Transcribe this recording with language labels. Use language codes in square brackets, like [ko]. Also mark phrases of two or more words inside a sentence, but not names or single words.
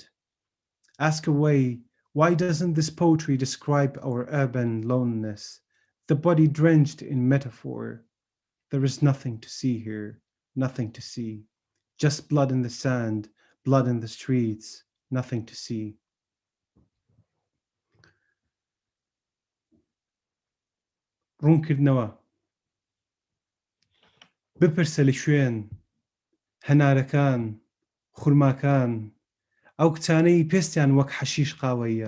[en] Ask away, why doesn't this poetry describe our urban loneliness? The body drenched in metaphor. There is nothing to see here, nothing to see. Just blood in the sand, blood in the streets, nothing to see. [ckb] ڕوونکردنەوە بپرسە لە شوێن هەنارەکان خورماکان ئەو کچانەی پێستیان وەک حەشیش قاوەیە